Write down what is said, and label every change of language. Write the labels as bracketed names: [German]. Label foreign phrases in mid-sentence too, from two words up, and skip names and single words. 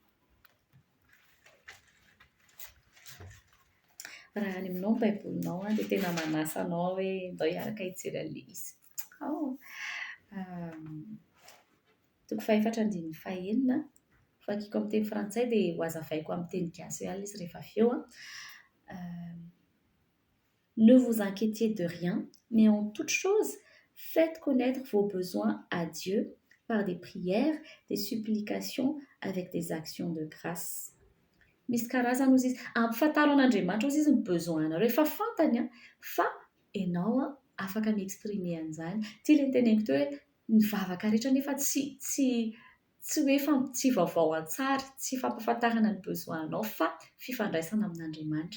[Malagasy] Raha any aminao ny baibolinao dia tena manasa anao hoe ndao hiaraka hijery an'ilay izy. 4:4. Vakiko amin'ny teny frantsay dia ho azavaiko amin'ny teny gasy ihany izy rehefa avy eo. [French] Ne vous inquiétez de rien, mais en toute chose, faites connaître vos besoins à Dieu par des prières, des supplications, avec des actions de grâce. [Malagasy] Misy karazana ozy izy. Ampifantaro an'Andriamanitra ozy izy ny besoin-nareo. Efa fantany fa ianao afaka mi-exprimer an'izany. Ty le teneniko teo hoe mivavaka rehetra nefa tsy hoe tsy vaovao an-tsary, tsy fampafantarana ny besoin-nao fa fifandraisana amin'Andriamanitra.